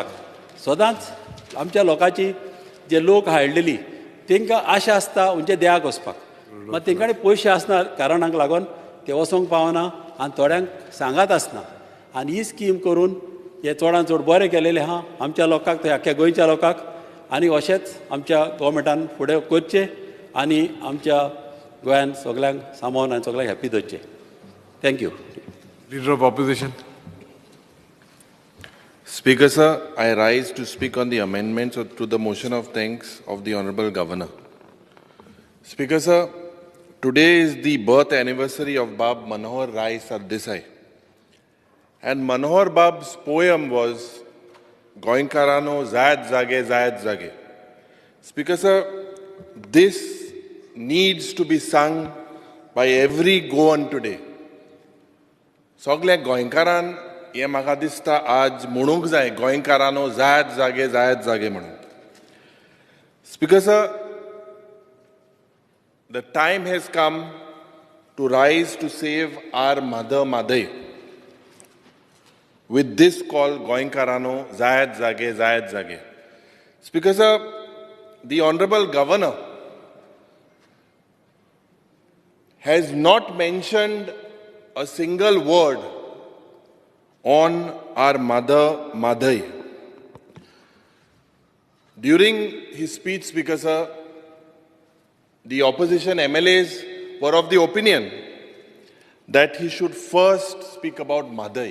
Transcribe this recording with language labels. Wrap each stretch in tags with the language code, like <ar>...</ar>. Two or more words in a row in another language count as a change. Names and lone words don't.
<kok>सदांच आमच्या लोकांची जे लोक हाडलेली तांकां आशा आसता म्हणजे देयाक वचपाक, मात तांकां पयशे आसना कारणाक लागून ते वचोंक पावना आनी थोड्यांक सांगात आसना. आनी ही स्कीम करून हे चडांत चड बरें केलेलें आहा आमच्या लोकांक, थंय आख्ख्या गोंयच्या लोकांक. आनी अशेंच आमच्या गोवमेंटान फुडें करचें आनी आमच्या गोंयांत सगल्यांक सांबाळून आनी सगल्यांक हॅप्पी दवरचें. थँक्यू.</kok> <en>Leader of Opposition. Speaker, sir, I rise to speak on the amendments to the motion of thanks of the Honorable Governor. Speaker, sir, today is the birth anniversary of Bab Manohar Rai Sardesai. And Manohar Bab's poem was Goinkarano Zayat Zage. Speaker, sir, this needs to be sung by every Goan today.</en> <kok>सगल्या गोंयकारान हें म्हाका दिसता आज म्हणूंक जाय, गोंयकारानो जायत जागे म्हणून.</kok> <en>Speaker sir, the time has come to rise to save our mother मादय with this call गोंयकारानो जायत जागे. Speaker sir, the Honorable Governor has not mentioned a single word on our mother, Madhai. During his speech, Speaker Sir, the opposition MLAs were of the opinion that he should first speak about Madhai.</en>